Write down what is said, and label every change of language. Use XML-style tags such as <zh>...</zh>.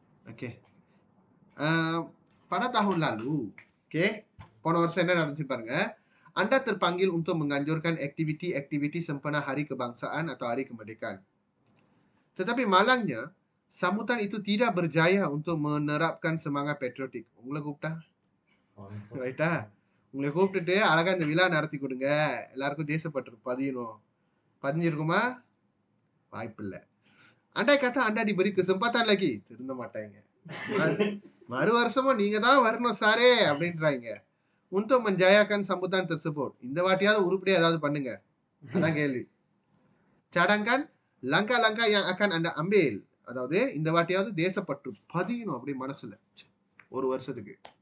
<ta>Okay,</ta> <ms>pada tahun lalu,</ms> <ta>oke, போன வருஷம் என்ன நடந்துச்சு பாருங்க.</ta> <ms>Anda terpanggil untuk menganjurkan aktiviti-aktiviti sempena Hari Kebangsaan atau Hari Kemerdekaan. Tetapi malangnya, sambutan itu tidak berjaya untuk menerapkan semangat patriotik.</ms> <ta>உங்களை கூப்பிட்டா ரைட்டா, உங்களை கூப்பிட்டுட்டு அழகா இந்த விழா நடத்தி கொடுங்க, எல்லாருக்கும் தேசப்பற்று பதிஞ்சிருக்குமா? வாய்ப்பில்லை.</ta> <ms>Andai kata Anda diberi kesempatan lagi,</ms> <ta>திருந்த மாட்டாங்க. மறு வருஷமும் நீங்க தான் வரணும் சாரே அப்படின்றாங்க.</ta> <ms>untuk menjayakan sambutan tersebut,</ms> <ta>இந்த வாட்டியாவது உருப்படியா ஏதாவது பண்ணுங்க, அதான் கேள்வி.</ta> <ms>cadangkan langkah-langkah yang akan Anda ambil,</ms> <ta>அதாவது இந்த வாட்டியாவது தேசப்பற்று பதியணும் அப்படி மனசுல ஒரு வருஷத்துக்கு.</ta>